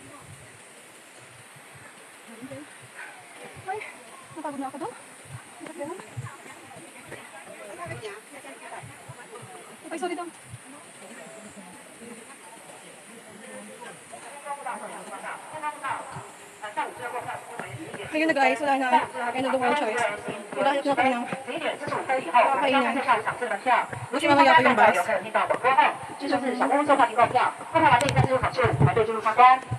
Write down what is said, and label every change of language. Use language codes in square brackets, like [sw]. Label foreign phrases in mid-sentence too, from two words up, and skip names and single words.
[tl] Ay, napagod na ako doon. Ay, sorry daw. Ayun na guys, wala na. [en] End of the world choice. [tl] Maghanap na kami ng kakainan. Buti mamaya pa yung bus. [zh] 这就是小公共售票提购票，购票完毕再进入场次，排队进入参观。